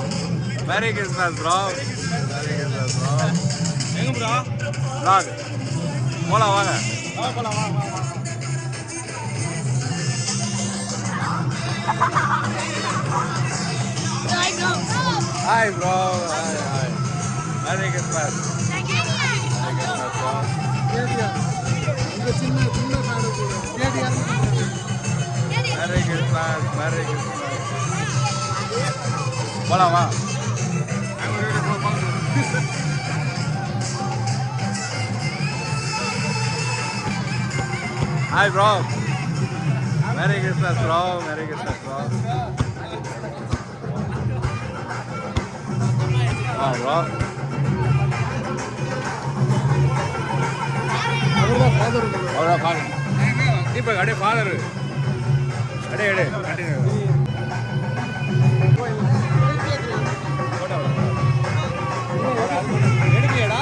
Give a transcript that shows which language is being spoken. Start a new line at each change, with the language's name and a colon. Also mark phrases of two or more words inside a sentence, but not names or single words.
English: Merry Christmas bro. Merry Christmas bro.
Tamil: எங்க bro? Vlog. போலாம் வாங்க. போலாம் வாங்க.
English: Hi bro. Hi. Merry Christmas. Merry Christmas bro.
Tamil: இந்த சின்ன சாடு கேடியா.
English: Merry Christmas. Merry Christmas.
Tamil: போலாம் வா.
English: Hi bro. Merry Christmas bro. Merry Christmas bro. Wow bro.
Tamil: அவர்தான் ஃபாதர். தீபக் அடே ஃபாதர். அடே கண்டினியூ. எடுக்கலையாடா?